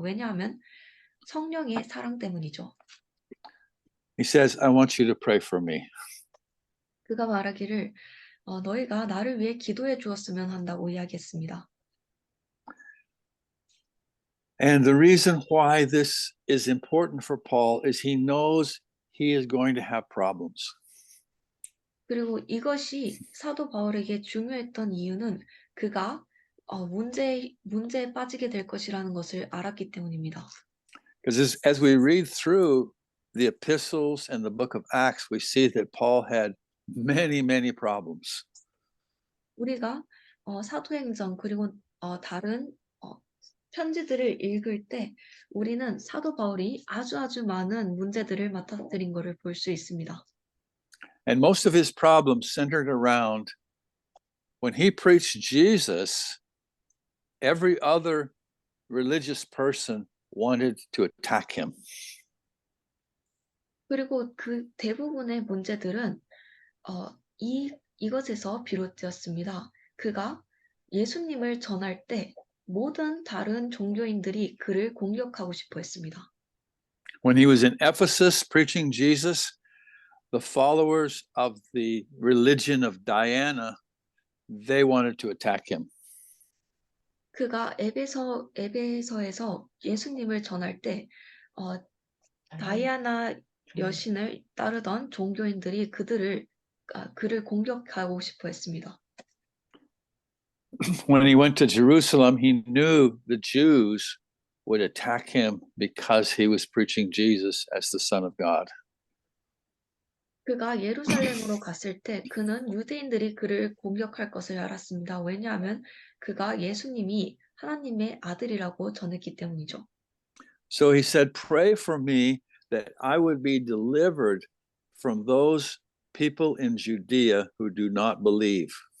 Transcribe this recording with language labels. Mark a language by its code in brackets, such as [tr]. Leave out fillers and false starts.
[ko] 왜냐하면 성령의 사랑 때문이죠. [en] He says, I want you to pray for me. [ko] 그가 말하기를 너희가 나를 위해 기도해 주었으면 한다고 이야기했습니다. [en] And the reason why this is important for Paul is he knows he is going to have problems. [ko] 그리고 이것이 사도 바울에게 중요했던 이유는 그가 문제에 빠지게 될 것이라는 것을 알았기 때문입니다. [en] Because as we read through the epistles and the book of Acts, we see that Paul had many, many problems. [ko] 우리가 사도행전 그리고 다른 편지들을 읽을 때 우리는 사도 바울이 아주 많은 문제들을 맞닥뜨린 것을 볼 수 있습니다. [en] And most of his problems centered around when he preached Jesus, every other religious person wanted to attack him. [ko] 그리고 그 대부분의 문제들은 이것에서 비롯되었습니다. 그가 예수님을 전할 때 모든 다른 종교인들이 그를 공격하고 싶어 했습니다. [en] When he was in Ephesus preaching Jesus, the followers of the religion of Diana, they wanted to attack him. [ko] 그가 에베소에서 예수님을 전할 때 다이아나 여신을 따르던 종교인들이 그를 공격하고 싶어 했습니다. [en] When he went to Jerusalem, he knew the Jews would attack him because he was preaching Jesus as the Son of God. [ko] 그가 예루살렘으로 갔을 때 그는 유대인들이 그를 공격할 것을 알았습니다. 왜냐하면 그가 예수님이 하나님의 아들이라고 전했기 때문이죠. [en] So he said, pray for me that I would be delivered from those people in Judea who do not believe.